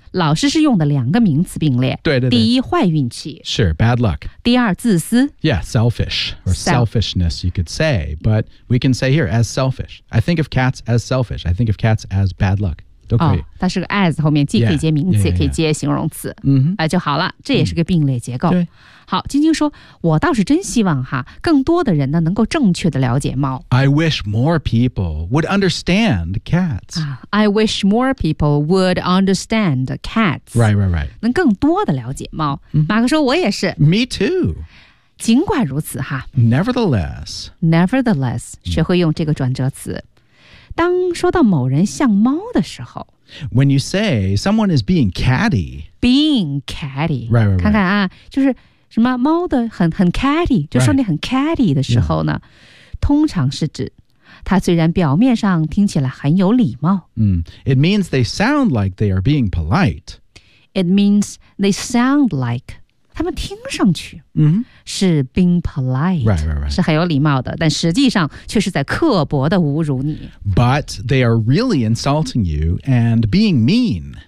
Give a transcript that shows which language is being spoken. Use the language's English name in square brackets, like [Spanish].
[Chinese] 老师是用的两个名词并列。对对对。第一坏运气。 [English] 是 bad luck。 [Chinese] 第二自私。 [English] Yeah, selfish, or selfishness you could say, but we can say here as selfish. I think of cats as selfish. I think of cats as bad luck. [Chinese] 都可以。它是个 as 后面既可以接名词也可以接形容词。嗯就好了这也是个并列结构。对。好晶晶说我倒是真希望哈更多的人呢能够正确的了解猫。 [English] I wish more people would understand cats. I wish more people would understand cats. Right, right, right. [Chinese] 能更多的了解猫。 [English] Mm-hmm. [Chinese] 马克说我也是。 [English] Me too. [Chinese] 尽管如此哈。 [English] Nevertheless. [Chinese] Nevertheless, 学会用这个转折词。当说到某人像猫的时候。 [English] When you say someone is being catty. Being catty. Right, right, right. [Chinese] 看看啊就是。什么猫的很 catty 就说你很 catty 的时候呢、 [English] right. yeah. [Chinese] 通常是指它虽然表面上听起来很有礼貌、 mm. [English] It means they sound like they are being polite It means they sound like [Chinese] 他们听上去是 [English] being polite、 right, right, right. [Chinese] 是很有礼貌的但实际上却是在刻薄的侮辱你 [English] But they are really insulting you and being mean